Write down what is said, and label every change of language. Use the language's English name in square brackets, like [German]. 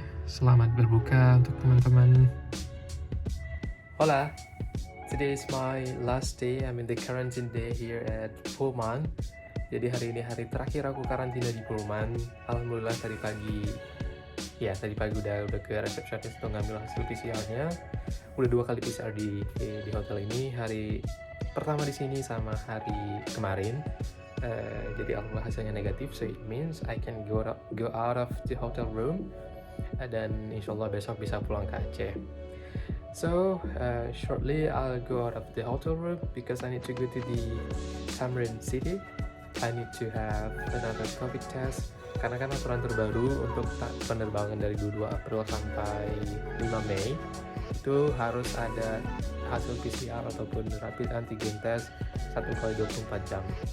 [Indonesian] Selamat berbuka untuk teman-teman. [English] Hola, today is my last day. I'm in the quarantine day here at Pullman. [Indonesian] Jadi hari ini hari terakhir aku karantina di Pullman. Alhamdulillah tadi pagi udah ke resepsionis untuk ngambil hasil PCR-nya. Udah 2 kali PCR di hotel ini. Hari pertama di sini sama hari kemarin. Jadi alhamdulillah hasilnya negatif, [English] so it means I can go out of the hotel room, [Indonesian] dan insyaallah besok bisa pulang ke Aceh. [English] So shortly I'll go out of the hotel room because I need to go to the Tamrin City. I need to have another COVID test, [Indonesian] karena kan aturan terbaru untuk penerbangan dari 22 April sampai 5 Mei itu harus ada hasil PCR ataupun rapid antigen test 1x24 jam.